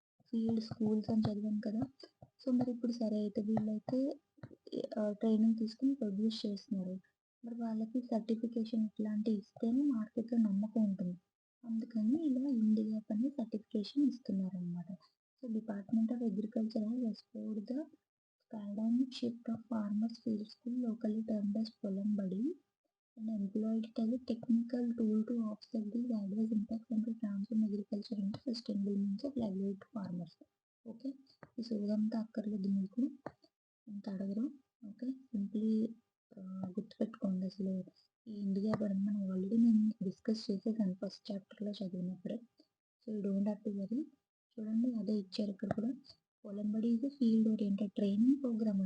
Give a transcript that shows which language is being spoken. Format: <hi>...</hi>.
<te>Field schools అని చదివాను కదా! సో, మరి ఇప్పుడు సరే అయితే వీళ్ళైతే ట్రైనింగ్ తీసుకొని ప్రొడ్యూస్ చేస్తున్నారు. మరి వాళ్ళకి సర్టిఫికేషన్ ఇట్లాంటివి ఇస్తేనే మార్కెట్‌లో నమ్మకం ఉంటుంది. అందుకని ఇలా ఇండ్ గ్యాప్ అనే certification ఇస్తున్నారనమాట.</te> <en>So, department of agriculture has restored the paradigm shift of farmers field school, locally termed as పొలం బడి, and employed it as a technical tool to offset these adverse impacts and to transform agriculture into sustainable means of livelihood to farmers.</en> <te>Okay. ఈ సోదంతా అక్కర్లేదు మీకు. ఇంత అడగరు. Okay. Simply గుర్తుపెట్టుకోండి అసలు ఈ ఇండియా పని మనం ఆల్రెడీ నేను డిస్కస్ చేసేసాను ఫస్ట్ చాప్టర్‌లో చదివినప్పుడే.</te> <en>So, you don't have to worry.</en> <te>చూడండి అదే ఇచ్చారు ఇక్కడ కూడా.</te> <en>పొలం బడి is a field oriented training program.</en>